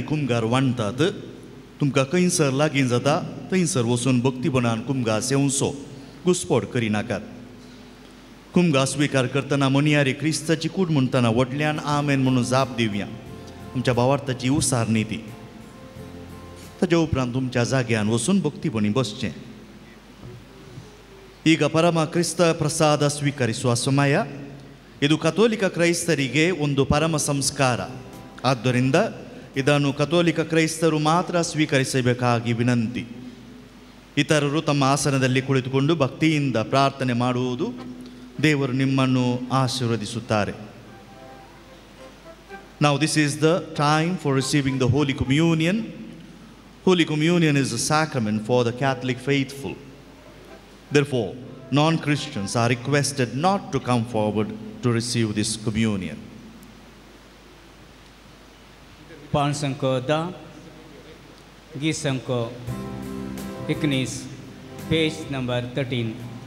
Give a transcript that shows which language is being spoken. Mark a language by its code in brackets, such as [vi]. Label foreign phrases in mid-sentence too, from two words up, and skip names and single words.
[kok] कुमगार वांडटात तुमकां खंयसर लागीं जाता थंयसर वचून भक्तीपणान कुमगार सेवचो घुसपट करिनाकात कुमगार स्विकार करतना मणियारी क्रिस्ताची कूड म्हणटना व्हडल्यान आमेन म्हणून जाप दिवया आमच्या भावार्थाची उसारणी ती ताच्या उपरांत तुमच्या जाग्यान वचून भक्तीपणी बसचें [kn] ಈಗ ಪರಮ ಕ್ರಿಸ್ತ ಪ್ರಸಾದ ಸ್ವೀಕರಿಸುವ ಸಮಯ ಇದು ಕಥೋಲಿಕ ಕ್ರೈಸ್ತರಿಗೆ ಒಂದು ಪರಮ ಸಂಸ್ಕಾರ ಆದ್ದರಿಂದ ಇದನ್ನು ಕಥೋಲಿಕ ಕ್ರೈಸ್ತರು ಮಾತ್ರ ಸ್ವೀಕರಿಸಬೇಕಾಗಿ ವಿನಂತಿ ಇತರರು ತಮ್ಮ ಆಸನದಲ್ಲಿ ಕುಳಿತುಕೊಂಡು ಭಕ್ತಿಯಿಂದ ಪ್ರಾರ್ಥನೆ ಮಾಡುವುದು ದೇವರು ನಿಮ್ಮನ್ನು ಆಶೀರ್ವದಿಸುತ್ತಾರೆ [en] Now this is the time for receiving the Holy Communion. Holy Communion is a sacrament for the Catholic faithful. Therefore, non-Christians are requested not to come forward to receive this communion. [kok] पान संक 10, गीत संक 19, [en] page number [kok] 13.